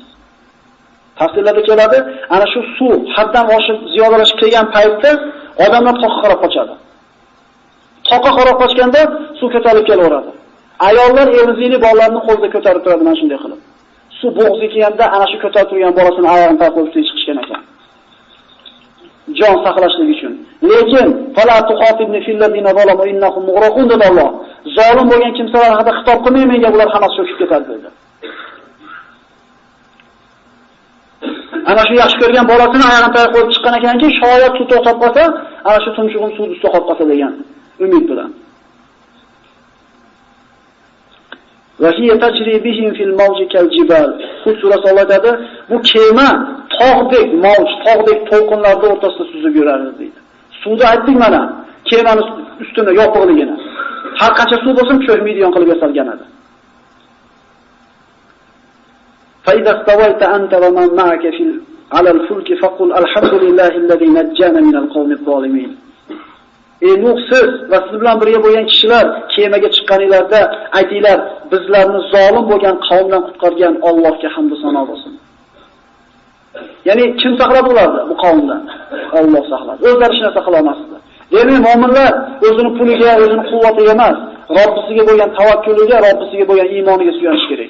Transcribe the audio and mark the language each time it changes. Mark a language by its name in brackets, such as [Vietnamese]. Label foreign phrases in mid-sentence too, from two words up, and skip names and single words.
[Uzbek] Tafsirlarda keladi, ana shu suv haddan oshib ziyodalashib kelgan paytda odamlar toqqa qarab qochadi. Toqqa qarab qochganda suv ko'tarilib kelaveradi. Ayollar emizikli bolalarni qo'lda ko'tarib turadi mana shunday qilib. Suv bo'g'zi kelganda ana shu ko'tarib turgan bolasini oyog'ini taqib chiqishgan ekan. Jon saqlashlik uchun. Lekin [Arabic] فلا تخاطبني في الذين ظلموا إنهم مغرقون [Uzbek] dedi Alloh. Zolim bo'lgan kimsalar haqida xitob qilmay, menga bular hammasi cho'kib ketadi dedi. Ana shu yaxshi ko'rgan bolasini oyog'ini taqib qo'yib chiqqan ekanki, shoyat suv to'xtab qolsa, ana shu tumshug'im suv ustida qolib qolsa degan umid bilan. [Arabic] وهي تجري بهم في موج كالجبال. [Uzbek] Hud surasi aytadi, bu kema tog'dek mavj, tog'dek to'lqinlarda o'rtasida suzib yurardi deydi. Suvda aytdik mana, kemani ustini yopiqligini. Har qancha suv bo'lsa cho'kmaydigan qilib yasalgan edi. [Arabic] فإذا استويت أنت ومن معك في على الفلك فقل الحمد لله الذي نجانا من القوم الظالمين. [Uzbek] Ey Nuh, siz va siz bilan birga bo'lgan kishilar kemaga chiqqaninglarda aytinglar, bizlarni zolim bo'lgan qavmdan qutqargan Allohga hamd va sano bo'lsin. Ya'ni kim saqlab ularni bu qavmdan? Alloh saqladi. O'zlari hech narsa qila olmasdi. Demak, mu'minlar o'zining puliga, o'zining quvvatiga emas, Robbisiga bo'lgan tavakkuliga, Robbisiga bo'lgan iymoniga suyanish kerak.